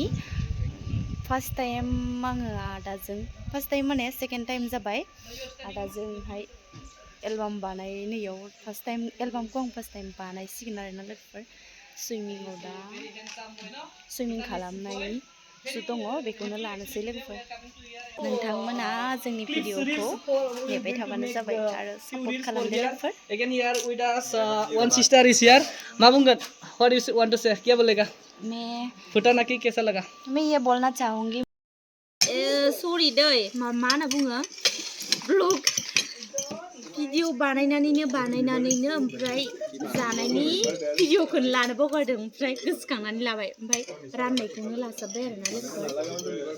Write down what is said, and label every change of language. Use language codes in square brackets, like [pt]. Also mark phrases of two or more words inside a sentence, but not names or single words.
[en] first time [brx] आङो आदाजों, [en] first time [brx] माने [en] second time [brx] जाबाय आदाजोंहाय एलबाम बानायनायाव। [en] first time [brx] एलबामखौ आं [en] first time [brx] बानायसिगोन आरोना लोगोफोर। सुइमिंआव दा सुइमिं खालामनायनि शुट दङ, बेखौनो लानोसै लोगोफोर। नोंथांमोना जोंनि भिडिअखौ नेबाय थाबानो जाबाय आरो सापर्ट खालामदो लोगोफोर। [en] Again here with us one sister is here. [brx] मा बुंगोन? [en] What do you want to say? [hi] क्या बोलेगा? मैं भुटान आके कैसा लगा? मैं ये बोलना चाहूँगी, [brx] सरि दै, मा होनना बुङो, [en] blog video [brx] बानायनानैनो ओमफ्राय जानायनि भिडिअखौनो लानो बावगारदों ओमफ्राय गोसोखांनानै लाबाय ओमफ्राय राननायखौनो लाजोब्बाय आरोना लोगोफोर